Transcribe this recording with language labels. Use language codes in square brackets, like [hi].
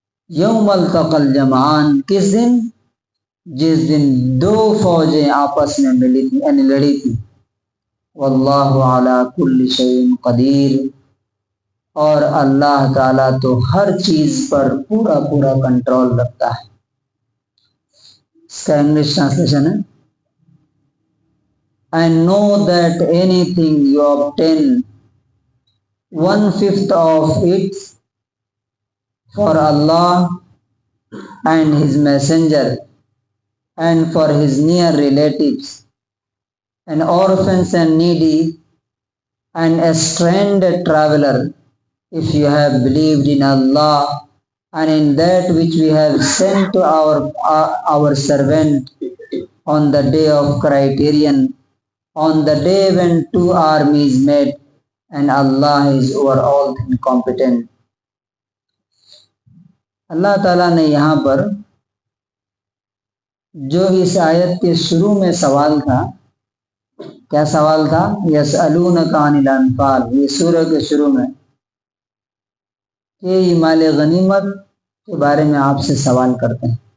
[ar] یوم التقى الجمعان، [ur] کس دن؟ جس دن دو فوجیں آپس میں ملی تھی، یعنی لڑی تھی. [ar] واللہ علی کل شیء قدیر، [ur] اور اللہ تعالیٰ تو ہر چیز پر پورا کنٹرول رکھتا ہے. اس کا انگلش ٹرانسلیشن ہے [en] And know that anything you obtain 1/5 of it for Allah and His Messenger and for His near relatives and orphans and needy and a stranded traveler, if you have believed in Allah and in that which we have sent to our servant on the day of criterion, on the day when two armies met, and Allah is over all things competent. [ur] اللہ تعالیٰ نے یہاں پر جو اس آیت کے شروع میں سوال تھا، کیا سوال تھا؟ [ar] یسألونک عن الانفال، [ur] یہ سورہ کے شروع میں کہ یہ مال غنیمت کے بارے میں آپ سے سوال کرتے ہیں.